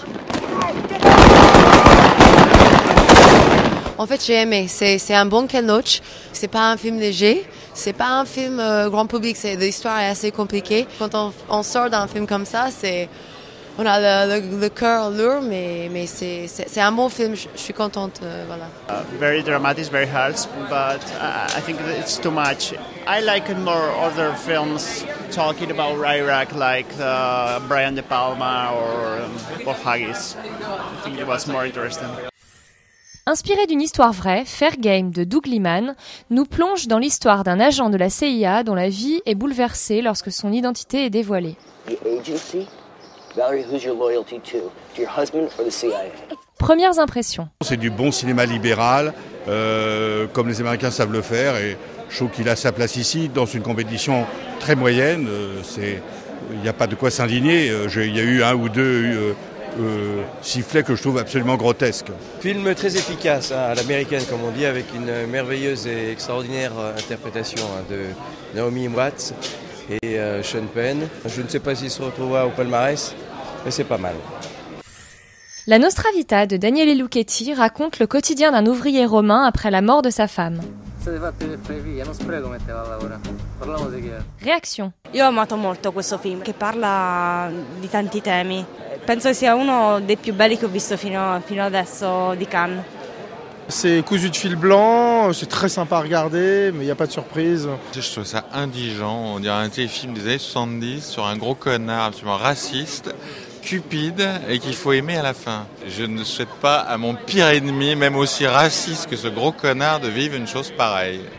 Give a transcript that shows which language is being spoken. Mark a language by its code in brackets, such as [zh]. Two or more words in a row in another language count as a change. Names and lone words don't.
[fr] En fait, j'ai aimé. C'est un bon Ken Loach. C'est pas un film léger. C'est pas un film grand public. L'histoire est assez compliquée. Quand on sort d'un film comme ça, on a le cœur lourd, mais c'est un bon film. Je suis contente. Voilà. [en] Very dramatic, very hard, but I think it's too much. I like more other films talking about Iraq, like Brian De Palma or Bob Haggis. I think it was more interesting. [fr] Inspiré d'une histoire vraie, Fair Game de Doug Liman nous plonge dans l'histoire d'un agent de la CIA dont la vie est bouleversée lorsque son identité est dévoilée. [en] Valerie, who's your loyalty to your husband or the CIA? [fr] Premières impressions. C'est du bon cinéma libéral, comme les Américains savent le faire, et je trouve qu'il a sa place ici, dans une compétition très moyenne. Il n'y a pas de quoi s'indigner. Il y a eu un ou deux sifflets que je trouve absolument grotesques. Film très efficace, à l'américaine, comme on dit, avec une merveilleuse et extraordinaire interprétation de Naomi Watts et Sean Penn. Je ne sais pas s'il se retrouvera au palmarès, mais c'est pas mal. La Nostra Vita de Daniele Lucchetti raconte le quotidien d'un ouvrier romain après la mort de sa femme. Réaction. [it] Io ho amato molto questo film che parla di tanti temi. Penso sia uno dei più belli che ho visto fino adesso di Cannes. [fr] C'est cousu de fil blanc, c'est très sympa à regarder, mais il n'y a pas de surprise. Je trouve ça indigent, on dirait un téléfilm des années 70 sur un gros connard absolument raciste, cupide et qu'il faut aimer à la fin. Je ne souhaite pas à mon pire ennemi, même aussi raciste que ce gros connard, de vivre une chose pareille.